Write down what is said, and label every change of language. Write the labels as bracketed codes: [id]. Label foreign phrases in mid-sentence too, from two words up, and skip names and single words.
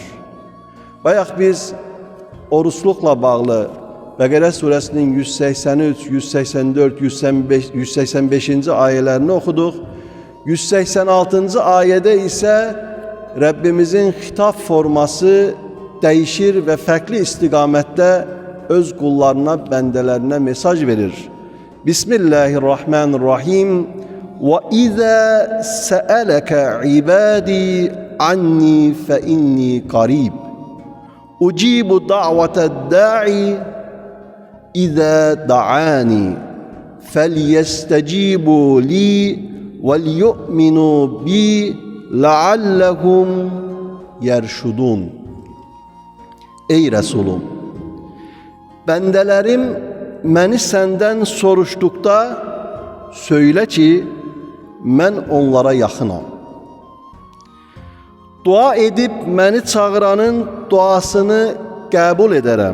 [az] Bayaq biz oruçluqla bağlı Bəqərə surəsinin 183, 184, 185-ci ayələrini oxuduq. 186-cı ayədə isə Rəbbimizin xitab forması dəyişir və fərqli istiqamətdə öz qullarına, bəndələrinə mesaj verir. [ar] Bismillahirrahmanirrahim. وَإِذَا سَأَلَكَ عِبَادِي عَنِّي فَإِنِّي قَرِيبٌ أُجِيبُ دَعْوَةَ الدَّاعِ إِذَا دَعَانِي فَلْيَسْتَجِيبُوا لِي وَلْيُؤْمِنُوا بِي لَعَلَّهُمْ يَرْشُدُونَ. [az] Ey Resulüm, bəndələrim məni səndən soruşduqda söylə ki, mən onlara yaxınam. Dua edib məni çağıranın duasını qəbul edərəm.